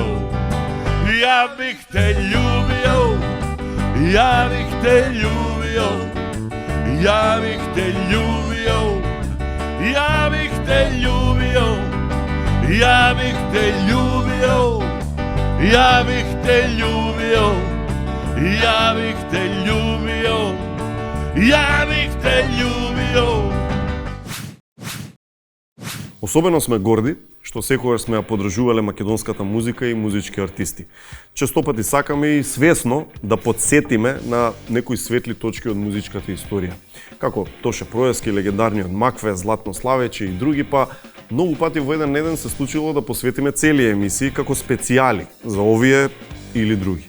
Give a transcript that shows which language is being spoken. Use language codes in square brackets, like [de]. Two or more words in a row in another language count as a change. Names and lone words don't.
[sr] Ja bih te ljubio, ja bih te ljubio, ja bih te ljubio, ja bih te ljubio, ja bih te ljubio, ja bih te ljubio, ja bih te ljubio, ja bih te ljubio. [mk] Особено сме горди што секогаш сме ја подржувале македонската музика и музички артисти. Честопати сакаме и свесно да подсетиме на некои светли точки од музичката историја. Како Тоше Пројаски, легендарниот Макве, Златно Славече и други, па многу пати во еден ден се случило да посветиме цели емисии како специјали за овие или други.